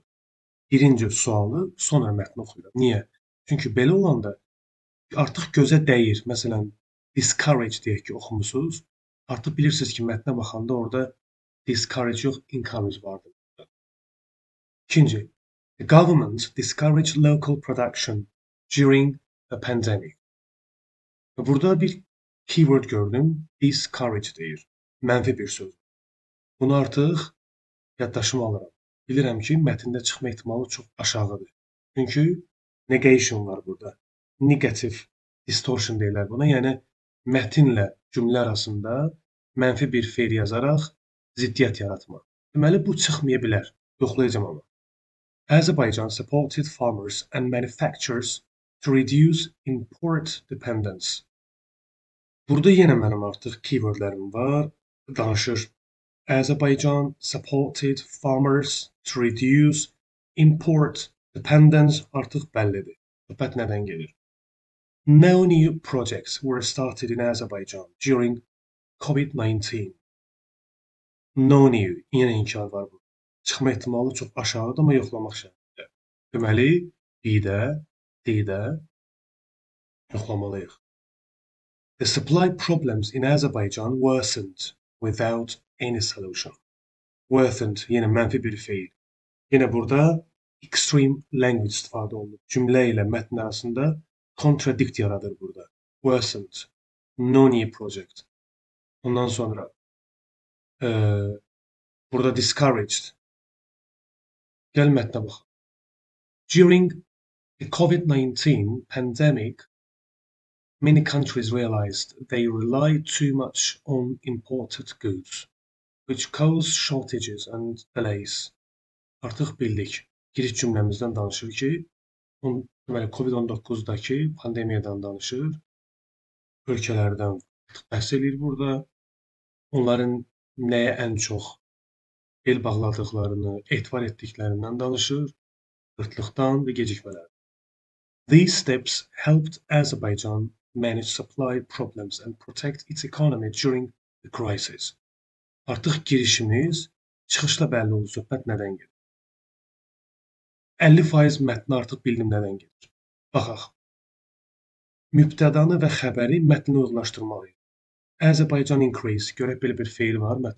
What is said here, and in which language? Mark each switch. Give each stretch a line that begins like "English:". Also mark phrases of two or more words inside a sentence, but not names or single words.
Azerbaijani: Birinci sualı, sonra mətni oxuyuram. Niyə? Çünki belə olanda artıq gözə dəyir. Məsələn, discourage deyək ki, oxumusunuz. Artıq bilirsiniz ki, mətnə baxanda orada discourage yox, encourage vardır. İkinci,
English: the government discouraged local production during the pandemic.
Azerbaijani: Burada bir Keyword gördüm. Discourage deyir. Mənfi bir söz. Bunu artıq yaddaşıma alıram. Bilirəm ki, mətndə çıxma ehtimalı çox aşağıdır. Çünki negation var burada.
English: Negative distortion
Azerbaijani: deyirlər buna. Yəni mətnlə cümlə arasında mənfi bir fe'l yazaraq ziddiyyət yaratmaq. Deməli bu çıxmaya bilər. Yoxlayacağam amma.
English: Azerbaijan supported farmers and manufacturers to reduce import dependence.
Azerbaijani: Burada yenə mənim artıq keywordlərim var. Danışır.
English: Azerbaijan supported farmers to reduce import dependence
Azerbaijani: artıq bəllidir. Söhbət nədən gedir?
English: No new projects were started in Azerbaijan during COVID-19. No new,
Azerbaijani: yenə inkar var burada. Çıxma ehtimalı çox aşağıdır, amma yoxlamaq şərtilə. Deməli, B-də, D-də yoxlamalıyıq.
English: The supply problems in Azerbaijan worsened without any solution.
Azerbaijani: Worsened yenə mənfi bir fe'l. Yenə burada
English: extreme language
Azerbaijani: istifadə olunur. Cümlə ilə mətn arasında contradict yaradır burada.
English: Worsened. No new project.
Azerbaijani: Ondan sonra burada discouraged. Gəl mətnə bax.
English: During the COVID-19 pandemic, many countries realized they relied too much on imported goods, which caused shortages and delays.
Azerbaijani: Artıq bildik. Giriş cümləmizdən danışır ki, deməli COVID-19-dakı pandemiyadan danışır. Ölkələrdən bəhs edir burada. Onların nəyə ən çox el bağladıqlarını, etibar etdiklərindən danışır. Qıtlıqdan və gecikmələrdən.
English: These steps helped Azerbaijan manage supply problems and protect its economy during the crisis.
Azerbaijani: Artıq girişimiz çıxışla bəlli oldu. Söhbət nədən gedir? 50% mətni artıq bildim nədən gedir. Baxaq. Mübtədanı və xəbəri mətnə uyğunlaşdırmalıyıq.
English: Azerbaijan increased.
Azerbaijani: Görək belə bir fe'l var mətn.